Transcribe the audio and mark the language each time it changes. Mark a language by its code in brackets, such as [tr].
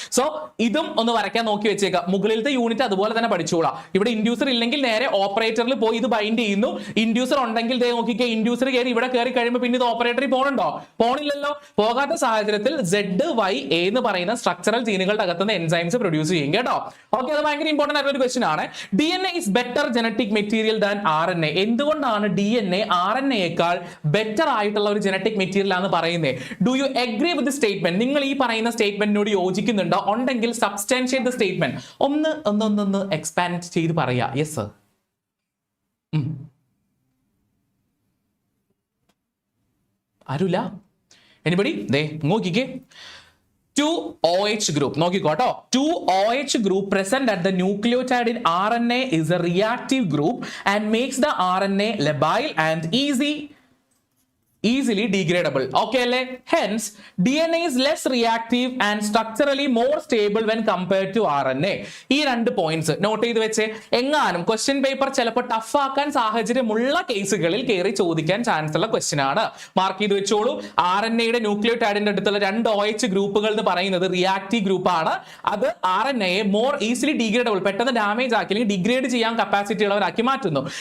[ml] So ഇതും ഒന്ന് വരയ്ക്കാൻ നോക്കി വെച്ചേക്കാം. മുകളിലത്തെ യൂണിറ്റ് അതുപോലെ തന്നെ പഠിച്ചോളാം. ഇവിടെ ഇൻഡ്യൂസർ ഇല്ലെങ്കിൽ നേരെ ഓപ്പറേറ്ററിൽ പോയി ഇത് ബൈൻഡ് ചെയ്യുന്നു. ഇൻഡ്യൂസർ ഉണ്ടെങ്കിൽ ദേ നോക്കിക്കേ, ഇൻഡ്യൂസർ കയറി ഇവിടെ കയറി കഴിയുമ്പോൾ പിന്നെ ഇത് ഓപ്പറേറ്ററിൽ പോകണുണ്ടോ? പോണില്ലല്ലോ. പോകാത്ത സാഹചര്യത്തിൽ ZY എന്ന് പറയുന്ന സ്ട്രക്ചറൽ ജീനുകളുടെ അകത്തുനിന്ന് എൻസൈംസ് പ്രൊഡ്യൂസ് ചെയ്യും കേട്ടോ. ഓക്കെ, അത് ഭയങ്കര ഇമ്പോർട്ടന്റ് ആയിട്ടുള്ള ഒരു ക്വസ്റ്റൻ ആണ്. [en] DNA is better genetic material than RNA. [ml] എന്തുകൊണ്ടാണ് DNA RNAയേക്കാൾ ബെറ്റർ ആയിട്ടുള്ള ഒരു ജനറ്റിക് മെറ്റീരിയൽ ആണെന്ന് പറയുന്നത്? [en] Do you agree with the statement? [ml] നിങ്ങൾ ഈ പറയുന്ന സ്റ്റേറ്റ്മെന്റിനോട് യോജിക്കുന്നുണ്ടോ? ഉണ്ടെങ്കിൽ [en] Substantiate the statement. [ml] ഒന്ന് എക്സ്പാൻഡ് ചെയ്ത് പറയാ. [en] Yes sir. [ml] ആരുല്ല? [en] Anybody? [ml] ദേ നോക്കിക്കേ, 2OH group. നോക്കിക്കോട്ടോ, [en] 2OH group present at the nucleotide in RNA is a reactive group and makes the RNA labile and easily degradable. Okay [ml] അല്ലേ? [en] Hence DNA is less reactive and structurally more stable when compared to RNA. [ml] ഈ രണ്ട് points not ചെയ്ത് വെച്ച്. എങ്ങാനും question paper ചിലപ്പോൾ tough ആക്കാൻ സാഹചര്യമുള്ള കേസുകളിൽ കയറി ചോദിക്കാൻ ചാൻസ് ഉള്ള ക്വസ്റ്റ്യൻ ആണ്. മാർക്ക് ചെയ്ത് വെച്ചോളൂ. RNAയുടെ ന്യൂക്ലിയോടൈഡിന്റെ അടുത്തുള്ള 2OH ഗ്രൂപ്പുകൾ എന്ന് പറയുന്നത് റിയാക്റ്റീവ് ഗ്രൂപ്പ് ആണ്. അത് RNAയെ [en] more easily degradable, [ml] പെട്ടെന്ന് ഡാമേജ് ആക്കി അല്ലെങ്കിൽ ഡിഗ്രേഡ് ചെയ്യാൻ കപ്പാസിറ്റി ഉള്ളവരാക്കി മാറ്റുന്നു.